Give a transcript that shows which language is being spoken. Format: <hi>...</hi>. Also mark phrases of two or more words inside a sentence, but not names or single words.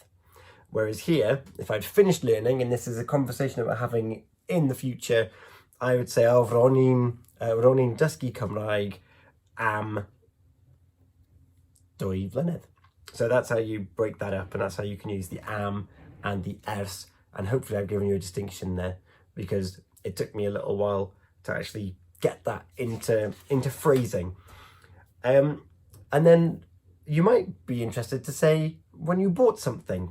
<en>Whereas here, if I'd finished learning, and this is a conversation that we're having in the future, I would say,</en> <cy>ro'n i'n dysgu Cymraeg am 2 flynedd.</cy> <en>So that's how you break that up, and that's how you can use the am and the ers. And hopefully I've given you a distinction there, because it took me a little while to actually get that into phrasing. And then you might be interested to say when you bought something.</en>